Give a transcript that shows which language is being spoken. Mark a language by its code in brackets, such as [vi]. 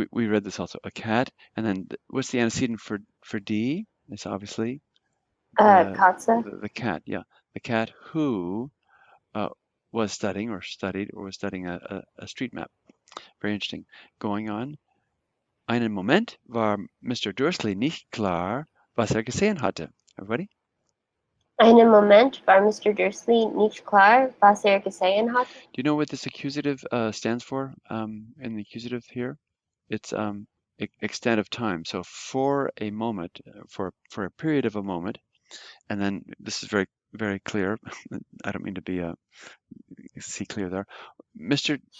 [en] We read this also. A cat, and then what's the antecedent for D? It's obviously [de] Katze. [en] the cat. Yeah, the cat who was studying or was studying a street map. Very interesting. Going on. [de] Einen Moment war Mr. Dursley nicht klar, was gesehen hatte. [en] Everybody? [de] Einen Moment war Mr. Dursley nicht klar, was gesehen hatte. [en] Do you know what this accusative stands for in the accusative here? It's extent of time. So for a moment, for a period of a moment, and then this is very, very clear. I don't mean to be see clear there. Mr.